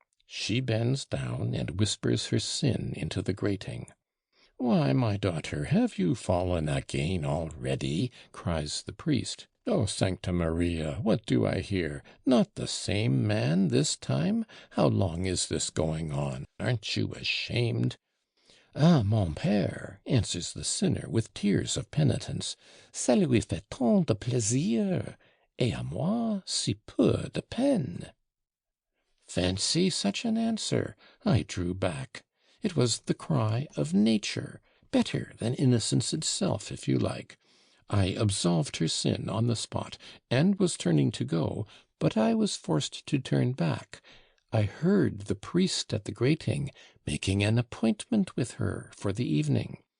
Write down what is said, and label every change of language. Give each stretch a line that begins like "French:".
English: She bends down and whispers her sin into the grating. "Why, my daughter, have you fallen again already?" cries the priest. "Oh, Sancta Maria, what do I hear? Not the same man this time? How long is this going on? Aren't you ashamed?"
French: "Ah, mon père,"
English: answers the sinner with tears of penitence,
French: "ça lui fait tant de plaisir, et à moi si peu de peine."
English: Fancy such an answer! I drew back. It was the cry of nature, better than innocence itself, if you like. I absolved her sin on the spot, and was turning to go, but I was forced to turn back. I heard the priest at the grating making an appointment with her for the evening.